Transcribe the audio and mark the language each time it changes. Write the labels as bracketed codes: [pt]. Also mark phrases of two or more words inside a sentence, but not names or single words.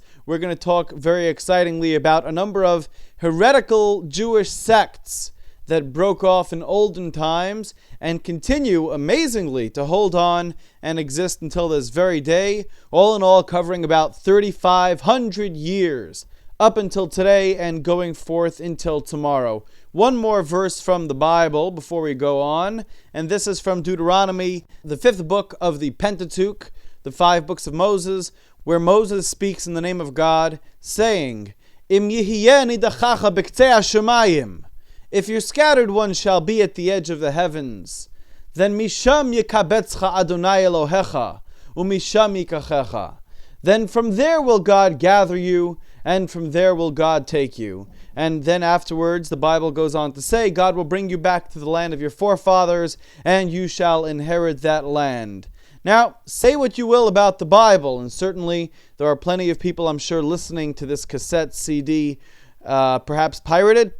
[en] We're going to talk very excitingly about a number of heretical Jewish sects that broke off in olden times and continue amazingly to hold on and exist until this very day, all in all covering about 3,500 years up until today and going forth until tomorrow. One more verse from the Bible before we go on, and this is from Deuteronomy, the 5th book of the Pentateuch, the 5 books of Moses, where Moses speaks in the name of God, saying, [he] אם יהיה נדחך בקצה השמים, [en] if your scattered one shall be at the edge of the heavens, then [he] משם יקבצך יהוה אלהיך, ומשם יקחך. [en] Then from there will God gather you, and from there will God take you. And then afterwards, the Bible goes on to say, God will bring you back to the land of your forefathers, and you shall inherit that land. Now, say what you will about the Bible, and certainly there are plenty of people, I'm sure, listening to this cassette CD, perhaps pirated.